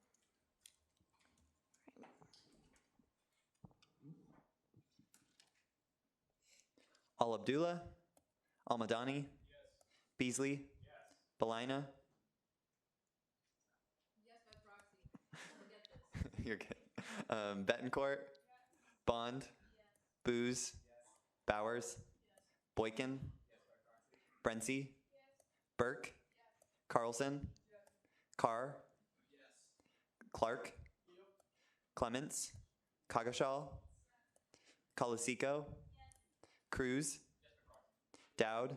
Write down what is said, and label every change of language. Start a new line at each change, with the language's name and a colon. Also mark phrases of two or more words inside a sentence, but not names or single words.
English: Al Abdullah, Al Madani, Beasley, Belina. You're good. Betancourt, Bond, Booz, Bowers, Boykin, Brency, Burke, Carlson, Carr, Clark, Clements, Kagashal, Colisico, Cruz, Dowd,